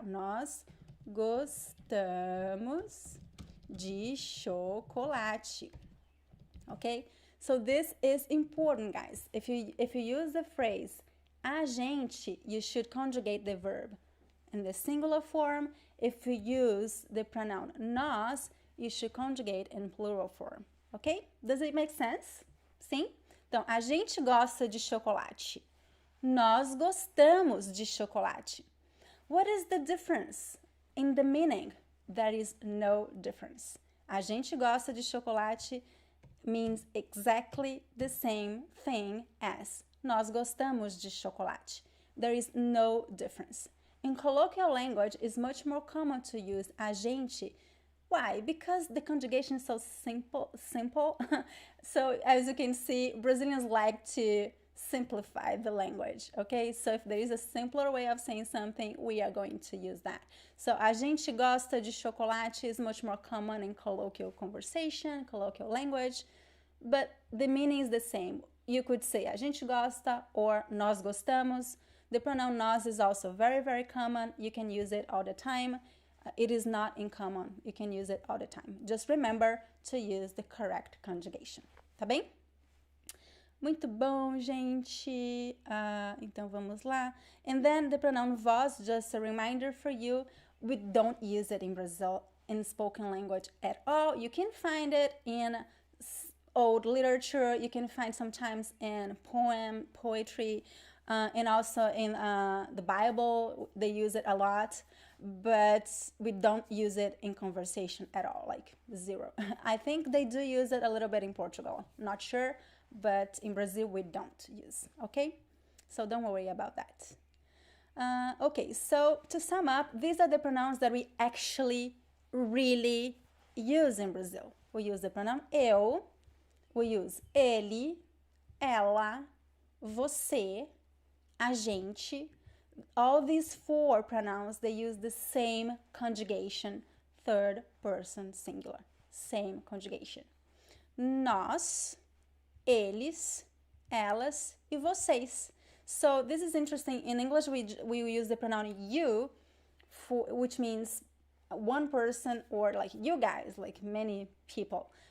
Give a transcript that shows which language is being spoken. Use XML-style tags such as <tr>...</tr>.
<pt>Nós gostamos de chocolate.</pt> <en>Okay? So this is important, guys. If you use the phrase a gente, you should conjugate the verb in the singular form. If you use the pronoun nós, you should conjugate in plural form. Ok? Does it make sense? Sim?</en> <pt>Então, a gente gosta de chocolate. Nós gostamos de chocolate.</pt> <en>What is the difference in the meaning? There is no difference.</en> <pt>A gente gosta de chocolate</pt> <en>means exactly the same thing as</en> <pt>nós gostamos de chocolate.</pt> <en>There is no difference. In colloquial language, it's much more common to use a gente. Why? Because the conjugation is so simple. So as you can see, Brazilians like to simplify the language, okay? So if there is a simpler way of saying something, we are going to use that. So</en> <pt>a gente gosta de chocolate</pt> <en>is much more common in colloquial conversation, colloquial language, but the meaning is the same. You could say</en> <pt>a gente gosta</pt> <en>or</en> <pt>nós gostamos.</pt> <en>The pronoun nós is also very, very common. You can use it all the time. It is not uncommon. You can use it all the time. Just remember to use the correct conjugation.</en> <pt>Tá bem? Muito bom, gente. Então vamos lá.</pt> <en>And then the pronoun vós, just a reminder for you, we don't use it in Brazil in spoken language at all. You can find it in old literature. You can find sometimes in poetry, and also in the Bible. They use it a lot, but we don't use it in conversation at all, like zero. I think they do use it a little bit in Portugal. Not sure, but in Brazil we don't use, okay? So don't worry about that. Okay, so to sum up, these are the pronouns that we actually really use in Brazil. We use the pronoun eu, we use ele, ela, você, a gente. All these four pronouns, they use the same conjugation, third person singular, same conjugation.</en> <pt>Nós, eles, elas e vocês.</pt> <en>So this is interesting. In English, we use the pronoun you, which means one person, or like you guys, like many people.</en>